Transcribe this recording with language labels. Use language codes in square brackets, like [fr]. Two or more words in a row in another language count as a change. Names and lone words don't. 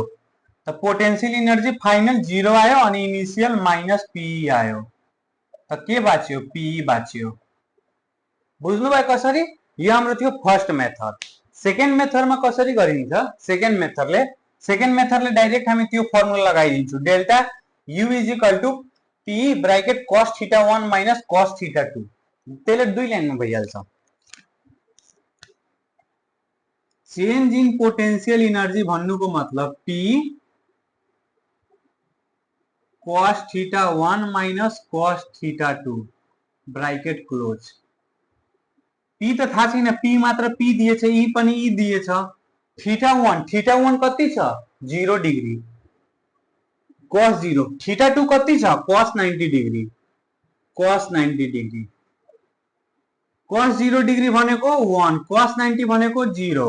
[ne] त [en] potential energy final [ne] 0 आयो अनि [en] initial minus P [ne] आयो, त के बाँच्यो पी बाँच्यो। बुझ्नुभयो कसरी? यो हाम्रो थियो [en] first method. second methodमा [ne] कसरी गरिन्छ, [en] second methodले [ne] डाइरेक्ट हामी त्यो फर्मुला लगाइदिन्छौँ, [en] delta U is equal to P bracket cos theta 1 minus cos theta 2. [ne] त्यसले दुई लाइनमा भइहाल्छ। [en] change in potential energy [ne] भन्नुको मतलब [en] P cos theta 1 minus cos theta 2 bracket close. [ne] पी त थाहा छैन, पी मात्र पी दिएछ, ई पनि ई दिएछ। थीटा 1 कति छ 0 डिग्री, cos 0। थीटा 2 कति छ cos 90 डिग्री, cos 90 डिग्री। cos 0 डिग्री भनेको 1, cos 90 भनेको 0।